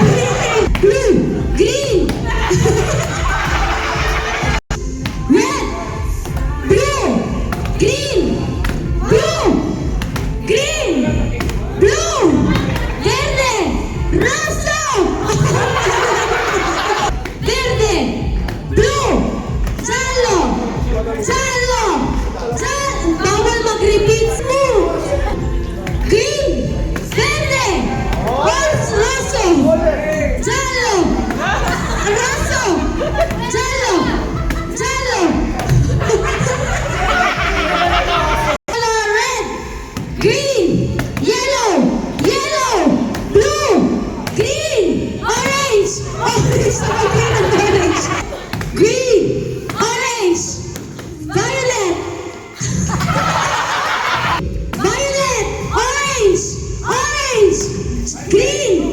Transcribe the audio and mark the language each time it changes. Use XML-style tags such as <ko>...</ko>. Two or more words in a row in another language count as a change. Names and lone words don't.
<en>Blue, green. Red, blue, green, blue, green, blue,</en> <it>verde, rosso. Verde, blue, giallo, giallo,</it> <tl>bawal mag-repeat mo.</tl> <en>Green,</en> <it>verde, rosso, giallo, rosso, giallo, giallo.</it> <en>Red, green, yellow, yellow, blue, green, orange, orange, orange, green, orange, violet, violet, orange, orange, green.</en>